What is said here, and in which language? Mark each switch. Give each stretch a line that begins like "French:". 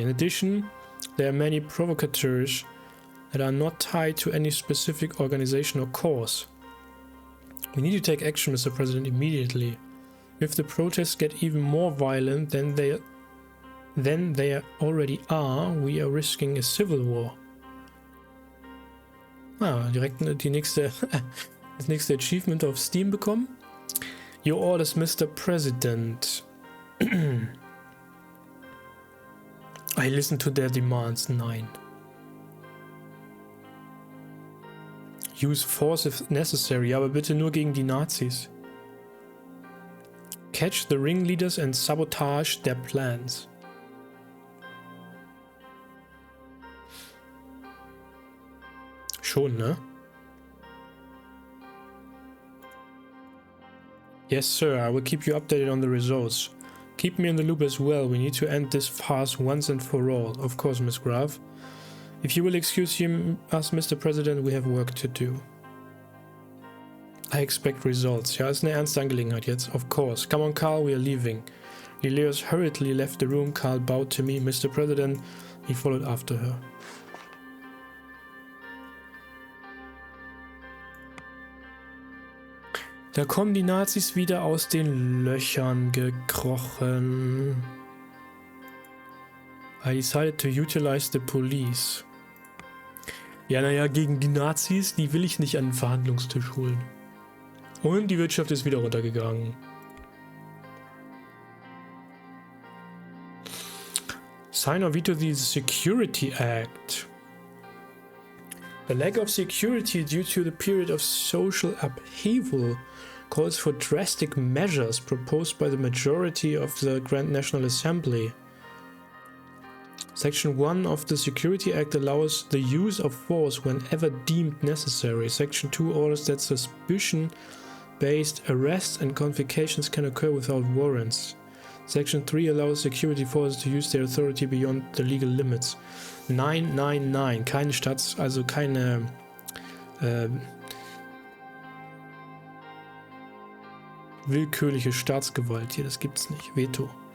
English: In addition, there are many provocateurs that are not tied to any specific organization or cause. We need to take action, Mr. President, immediately. If the protests get even more violent than they already are, we are risking a civil war.
German: Ah, direkt das nächste Achievement auf Steam bekommen.
English: Your orders, Mr. President. I listen to their demands.
German: Nein.
English: Use force if necessary,
German: aber bitte nur gegen die Nazis.
English: Catch the ringleaders and sabotage their plans.
German: Schon, ne?
English: Yes, sir. I will keep you updated on the results. Keep me in the loop as well. We need to end this farce once and for all. Of course, Miss Graf. If you will excuse us, Mr. President, we have work to do. I expect results.
German: Ja, ist eine ernste Angelegenheit jetzt.
English: Of course. Come on, Carl, we are leaving. Lilius hurriedly left the room. Carl bowed to me. Mr. President, he followed after her.
German: Da kommen die Nazis wieder aus den Löchern gekrochen.
English: I decided to utilize the police.
German: Ja, naja, gegen die Nazis, die will ich nicht an den Verhandlungstisch holen. Und die Wirtschaft ist wieder runtergegangen.
English: Sign or veto the Security Act. The lack of security due to the period of social upheaval calls for drastic measures proposed by the majority of the Grand National Assembly. Section 1 of the Security Act allows the use of force whenever deemed necessary. Section 2 orders that suspicion-based arrests and confiscations can occur without warrants. Section 3 allows security forces to use their authority beyond the legal limits.
German: 999, keine also keine willkürliche Staatsgewalt hier, das gibt's nicht. Veto.